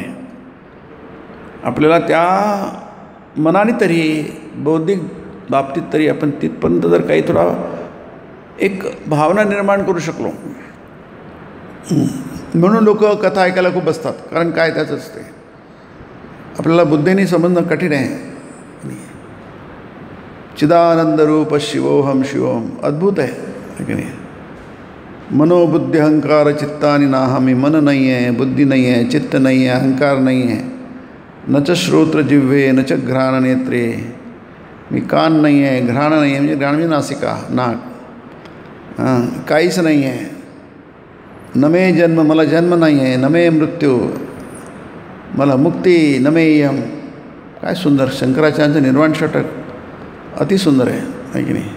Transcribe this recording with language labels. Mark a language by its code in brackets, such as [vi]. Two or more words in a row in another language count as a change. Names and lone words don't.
[mr] आपल्याला त्या मनाने तरी, बौद्धिक बाबतीत तरी आपण तिथपर्यंत जर काही थोडा एक भावना निर्माण करू शकलो. म्हणून लोक कथा ऐकायला खूप बसतात. कारण काय त्याचं असते, आपल्याला बुद्धीने समजणं कठीण आहे. [sa] चिदानंद रूप शिवोहम शिवोहम [mr] अद्भुत आहे की नाही. [sa] मनोबुद्धी अहंकार चित्तानी नाहा. [mr] मी मन नाही आहे, बुद्धी नाही आहे, चित्त नाही आहे, अहंकार नाही आहे. [sa] न च श्रोत्र जिव्हे न च घ्राण नेत्रे. [mr] मी कान नाही आहे, घ्राण नाही आहे, म्हणजे घ्राण म्हणजे नासिका, नाक. काहीच नाही आहे. [sa] न मे जन्म, [mr] मला जन्म नाही आहे. [sa] न मे मृत्यू, [mr] मला मुक्ती. [sa] न मे यम. [mr] काय सुंदर शंकराचार्यांचं निर्वाण षटक अतिसुंदर आहे की नाही.